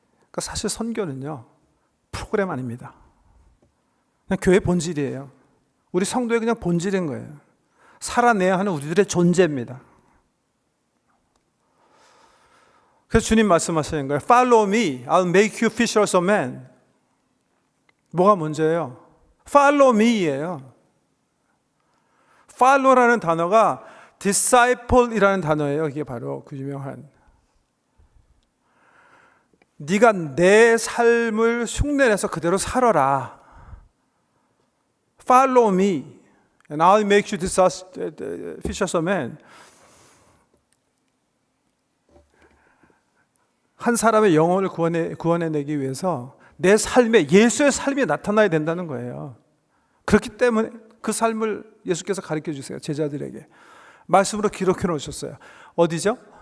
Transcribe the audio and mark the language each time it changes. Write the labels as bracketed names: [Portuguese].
[Korean] 그러니까 사실 선교는요, 프로그램 아닙니다. 그냥 교회 본질이에요. 우리 성도의 그냥 본질인 거예요. 살아내야 하는 우리들의 존재입니다. 그래서 주님 말씀하시는 거예요. [English] Follow me, I'll make you fishers of men. [Korean] 뭐가 문제예요? [English] Follow me [Korean] 예요. Follow라는 단어가 disciple이라는 단어예요. 이게 바로 그 유명한 네가 내 삶을 흉내내서 그대로 살아라. [English] Follow me, and I'll make you fishers of men. [Korean] 한 사람의 영혼을 구원해내기 위해서 내 삶에 예수의 삶이 나타나야 된다는 거예요. 그렇기 때문에 그 삶을 예수께서 가르쳐 주세요. 제자들에게 말씀으로 기록해 놓으셨어요. 어디죠?